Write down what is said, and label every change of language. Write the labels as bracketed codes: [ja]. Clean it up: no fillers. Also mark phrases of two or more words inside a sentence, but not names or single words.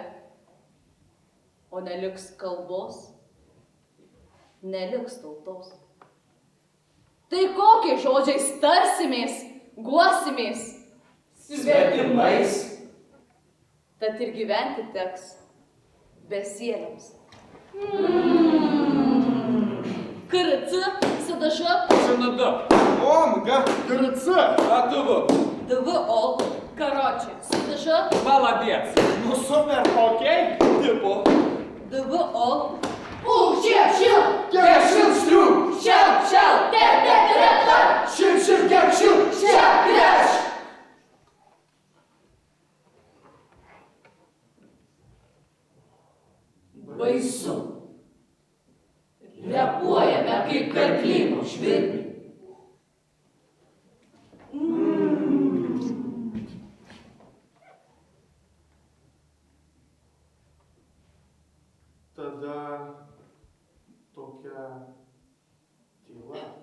[lt] O neliks kalbos, neliks tautos. Tai kokiais žodžiais tarsimės, guosimės? Svetimais. Tad ir gyventi teks besieliams. [ru] КРЦ, СДЖ, СНД. Омга! КРЦ! АТВ. ДВО, короче, СДЖ, Молодец. Ну супер, окей? Типа. ДВО, Кешил стру. Шел, Т, Шир, кешил. Креш. [lt] Baisu. Repuojame kaip karklynų švirkliai. Tada tokia tyla.